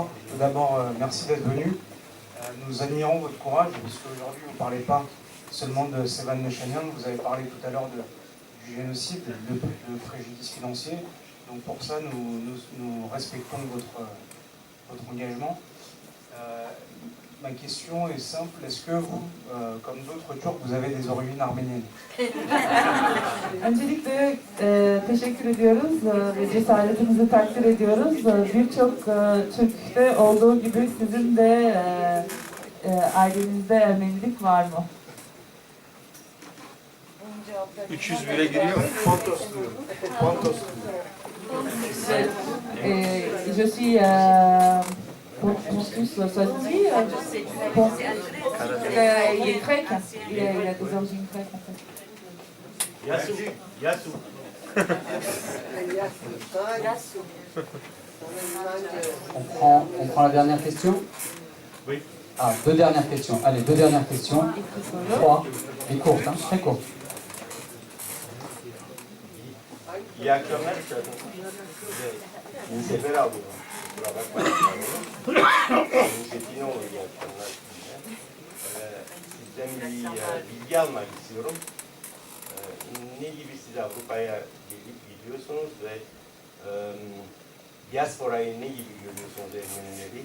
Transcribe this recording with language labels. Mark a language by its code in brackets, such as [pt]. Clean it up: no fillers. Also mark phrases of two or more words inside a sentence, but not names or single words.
[fr] Tout d'abord, merci d'être venu. Nous admirons votre courage, puisque aujourd'hui vous ne parlez pas seulement de Sevan Meshanian, vous avez parlé tout à l'heure du génocide, de préjudice financier. Donc pour ça, nous respectons votre engagement. Ma question est simple, est-ce que vous, comme d'autres Turcs, vous avez des origines arméniennes? [tr] Öncelikle teşekkür ediyoruz ve cesaretinizi takdir ediyoruz. Birçok Türk'te olduğu gibi sizin de ailenizde Ermenilik var mı? 300 bile giriyor. Pontosluyum. Pontosluyum. [fr] Je suis Pontus, ça se dit il est grec, il a des origines grecques en fait. [el] Yasu. Yasu. [fr] On prend la dernière question. Oui. Ah, deux dernières questions. Allez, deux dernières questions. 3. Et courtes, hein, très courtes. [tr] İyi akşamlar. İyi sefer alıyorum. Kusura bakmayın. Çetinoğlu iyi akşamlar. Sizden bir bilgi almak istiyorum. Ne gibi siz Avrupa'ya gelip gidiyorsunuz ve diasporayı ne gibi görüyorsunuz Ermenileri?